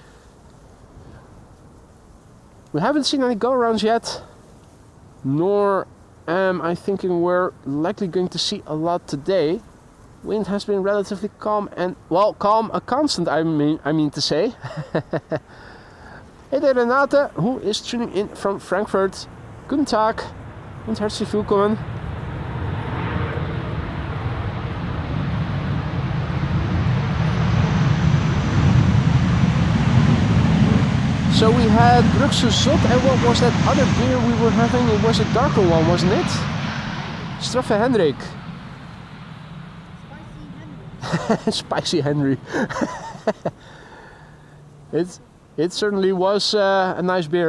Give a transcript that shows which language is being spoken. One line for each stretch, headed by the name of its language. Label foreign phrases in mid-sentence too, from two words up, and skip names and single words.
English: We haven't seen any go-arounds yet, nor am I thinking we're likely going to see a lot today. Wind has been relatively calm and, well, calm, a constant I mean to say. Hey there, Renate, who is tuning in from Frankfurt.
German: Guten Tag und herzlich willkommen.
English: So we had Brugse Zot, and what was that other beer we were having? It was a darker one, wasn't it? Straffe Hendrik. Spicy Henry. It certainly was a nice beer.